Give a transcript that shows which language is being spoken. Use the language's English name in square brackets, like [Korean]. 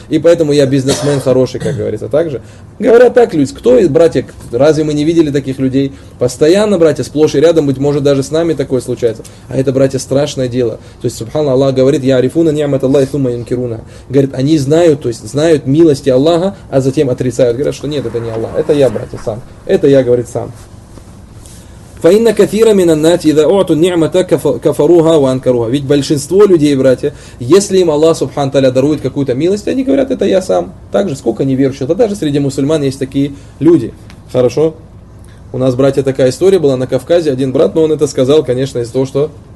[Russian] И поэтому я бизнесмен хороший, как говорится, так же. Говорят так люди, кто, братья, разве мы не видели таких людей? Постоянно, братья, сплошь и рядом, быть может, даже с нами такое случается. А это, братья, страшное дело. То есть, субханна Аллах говорит, [Arabic] я арифуна ниамат Аллахи сумма юнкируна. [Russian] Говорит, они знают, то есть, знают милости Аллаха, а затем отрицают. Говорят, что нет, это не Аллах, это я, братья, сам. Это я, говорит, сам. [Arabic] فإن كثير من الناس إذا أعطوا النعمة كفروها وأنكروها. [Russian] Ведь большинство людей, братья, если им Аллах Субхану Тааля дарует какую-то милость, они говорят, это я сам. Так же, сколько неверующих, да даже среди мусульман есть такие люди. Хорошо? У нас, братья, такая история была на Кавказе. Один брат, но он это сказал, конечно, из-за того, что